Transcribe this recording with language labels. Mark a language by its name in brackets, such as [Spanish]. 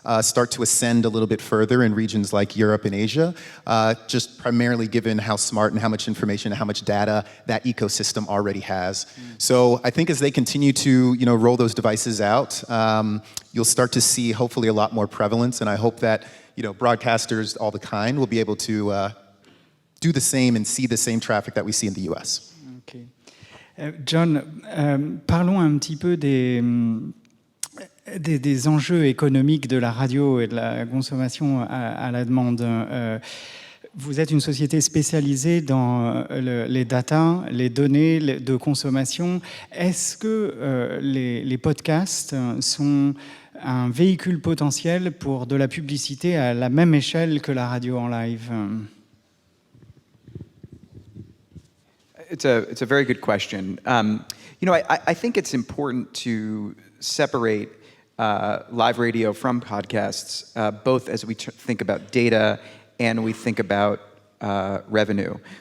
[English] start to ascend a little bit further in regions like Europe and Asia, just primarily given how smart and how much information and how much data that ecosystem already has. So I think as they continue to roll those devices out, you'll start to see hopefully a lot more prevalence, and I hope that broadcasters, all the kind, will be able to do the same and see the same traffic that we see in the US. Okay. [French] John, parlons un petit peu des enjeux économiques de la radio et de la consommation à la demande. Vous êtes une société spécialisée dans les data, les données de consommation. Est-ce que les podcasts sont un véhicule potentiel pour de la publicité à la même échelle que la radio en live? [English] It's a very good question. I think it's important to separate live radio from podcasts, both as we think about data and we think about revenue.